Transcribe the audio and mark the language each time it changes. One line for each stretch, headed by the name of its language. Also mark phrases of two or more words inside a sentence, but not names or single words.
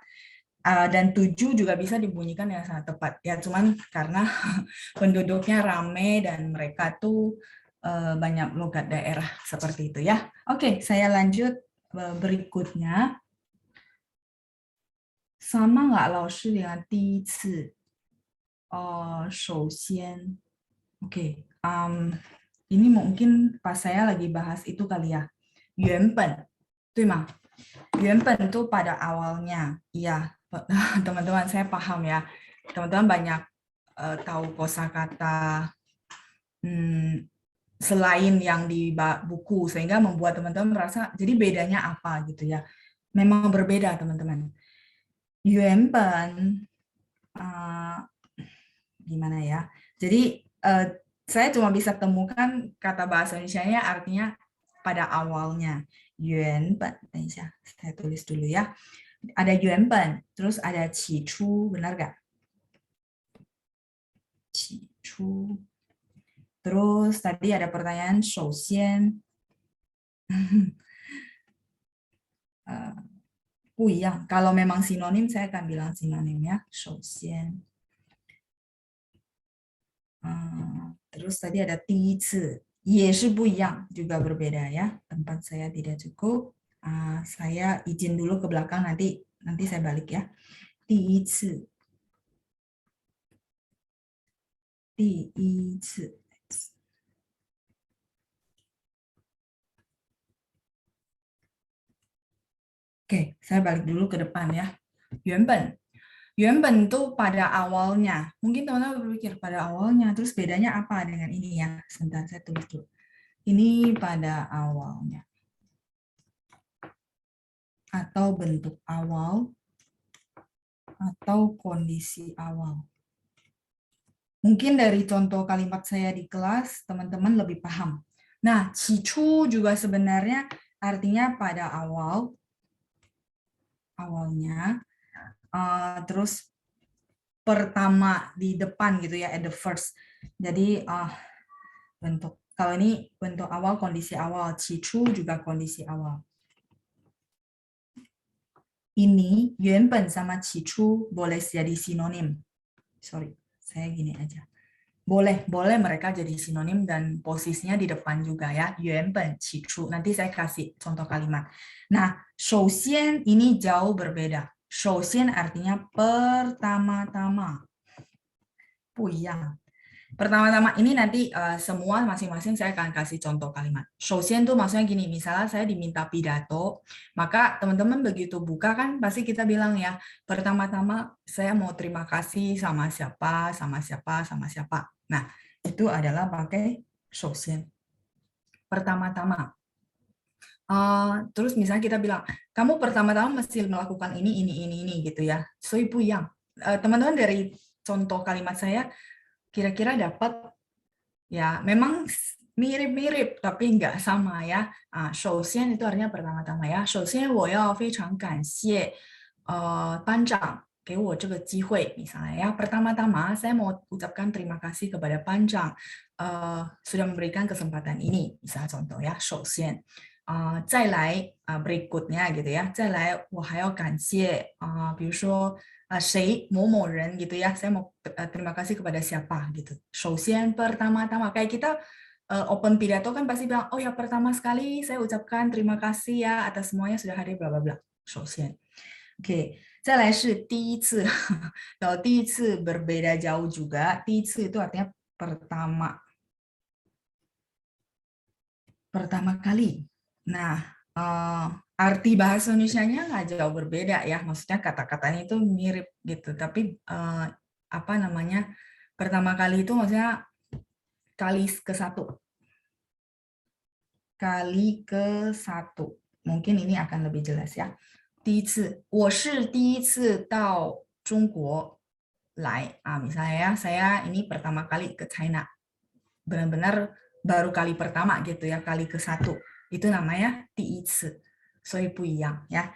Indonesian: Dan 7 juga bisa dibunyikan dengan sangat tepat. Ya cuman karena penduduknya rame dan mereka tuh banyak logat daerah seperti itu ya. Oke, saya lanjut berikutnya. Sama nggak laoshi dengan 第一次?
Chinese: 首先,
Indonesian: oke. Ini mungkin pas saya lagi bahas itu kali ya.
Chinese: 原本, 对吗?
Indonesian: 原本 itu pada awalnya. Iya, teman-teman saya paham ya. Teman-teman banyak tahu kosakata selain yang di buku sehingga membuat teman-teman merasa jadi bedanya apa gitu ya. Memang berbeda teman-teman. 原本 gimana ya? Jadi saya cuma bisa temukan kata bahasa Indonesianya artinya pada awalnya. 原本, saya tulis dulu ya. Ada 原本, terus ada 起初, benar nggak? 起初. Terus tadi ada pertanyaan 首先.
Chinese: 不一样.
Indonesian: Kalau memang sinonim saya akan bilang sinonim ya. 首先. Terus tadi ada 第一次.
Chinese: 也是不一样,
Indonesian: juga berbeda ya. Tempat saya tidak cukup. Saya izin dulu ke belakang, nanti saya balik ya. 第一次. 第一次. Oke, saya balik dulu ke depan ya. 原本原本 tuh pada awalnya. Mungkin teman-teman berpikir pada awalnya, terus bedanya apa dengan ini ya? Sebentar, saya tulis dulu. Ini pada awalnya. Atau bentuk awal, atau kondisi awal. Mungkin dari contoh kalimat saya di kelas, teman-teman lebih paham. Nah, cicu juga sebenarnya artinya pada awal, awalnya, terus pertama di depan gitu ya,
English: at the first.
Indonesian: Jadi bentuk kalau ini bentuk awal, kondisi awal, cicu juga kondisi awal. Ini 原本 sama 起初 boleh jadi sinonim. Sorry, saya gini aja. Boleh mereka jadi sinonim dan posisinya di depan juga ya.
Chinese: 原本起初.
Indonesian: Nanti saya kasih contoh kalimat. Nah, 首先 ini jauh berbeda. 首先 artinya pertama-tama.
Chinese: 不一样.
Indonesian: Pertama-tama ini nanti semua masing-masing saya akan kasih contoh kalimat. 首先 tuh maksudnya gini, misalnya saya diminta pidato, maka teman-teman begitu buka kan pasti kita bilang ya, pertama-tama saya mau terima kasih sama siapa, sama siapa, sama siapa. Nah, itu adalah pakai 首先. Pertama-tama. Terus misalnya kita bilang, kamu pertama-tama mesti melakukan ini gitu ya.
Chinese: 所以不一样.
Indonesian: Teman-teman dari contoh kalimat saya kira-kira dapat ya, memang mirip-mirip tapi enggak sama ya. 首先 itu artinya pertama-tama ya.
Chinese: 首先我要非常感谢班长给我这个机会
Indonesian: misalnya ya. Pertama-tama saya mau ucapkan terima kasih kepada Panjang sudah memberikan kesempatan ini. Misalnya contoh ya,
Chinese: 首先。再来
Indonesian: berikutnya gitu ya.
Chinese: 再来我还要感谢比如说谁某某人
Indonesian: gitu ya, saya mau terima kasih kepada siapa gitu. 首先 pertama-tama kayak kita open pidato kan pasti bilang, oh ya pertama sekali saya ucapkan terima kasih ya atas semuanya sudah hadir bla bla bla.
Chinese: 首先 Oke, 再来是第一次.
Indonesian: Kalau 第一次 berbeda jauh juga. 第一次 itu artinya pertama kali. Nah, arti bahasa Indonesianya nggak jauh berbeda ya, maksudnya kata-katanya itu mirip gitu, tapi apa namanya, pertama kali itu maksudnya kali ke satu. Kali ke satu. Mungkin ini akan lebih jelas ya.
Chinese: 第一次，我是第一次到中国来
Indonesian: misalnya ya, saya ini pertama kali ke China. Benar-benar baru kali pertama gitu ya, kali ke satu. Itu namanya 第一次.
Chinese: 所以不一样
Indonesian: ya.